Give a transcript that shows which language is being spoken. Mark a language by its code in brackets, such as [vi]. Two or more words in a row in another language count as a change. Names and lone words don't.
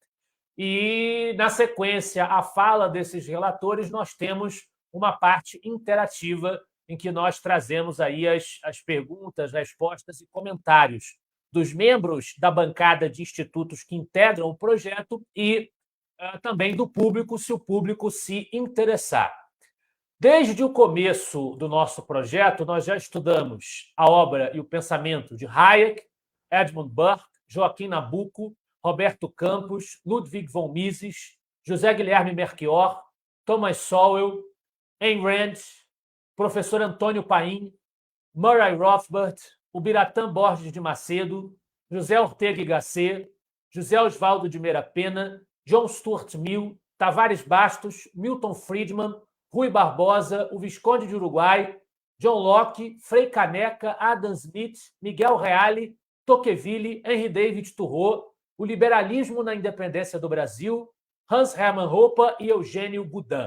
[pt] e, na sequência, a fala desses relatores, nós temos uma parte interativa em que nós trazemos aí as perguntas, respostas e comentários dos membros da bancada de institutos que integram o projeto e também do público, se o público se interessar. Desde o começo do nosso projeto, nós já estudamos a obra e o pensamento de Hayek, Edmund Burke, Joaquim Nabuco, Roberto Campos, Ludwig von Mises, José Guilherme Melchior, Thomas Sowell, Ayn Rand, professor Antônio Paim, Murray Rothbard, Ubiratã Borges de Macedo, José Ortega y Gasset, José Osvaldo de Meira Pena, John Stuart Mill, Tavares Bastos, Milton Friedman, Rui Barbosa, o Visconde de Uruguai, John Locke, Frei Caneca, Adam Smith, Miguel Reale, Tocqueville, Henri David Thoreau, o liberalismo na independência do Brasil, Hans Hermann Hoppe e Eugênio Boudin.